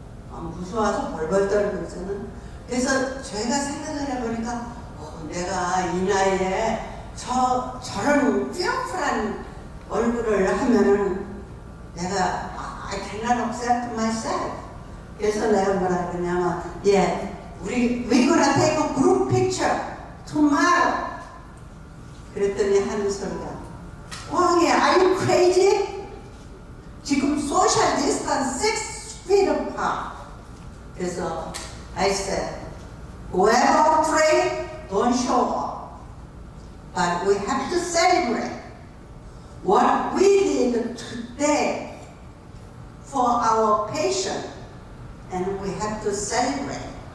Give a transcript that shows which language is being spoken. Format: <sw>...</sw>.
<ko>무서워서 벌벌 떨고 저는. 그래서 제가 생각을 해보니까 내가 이 나이에 저런 뼈풀한 얼굴을 하면은 내가</ko> <en>I cannot accept myself.</en> <ko>그래서 내가 뭐라 그러냐면</ko> <en>we gonna take a group picture tomorrow.</en> <ko>그랬더니 하는 소리가 왕이</ko> <en>are you crazy?</en> <ko>지금</ko> <en>social distance 6 feet apart.</en> <ko>그래서</ko> <en>I said, whoever afraid, don't show up. But we have to celebrate what we did today for our patient, and we have to celebrate.</en>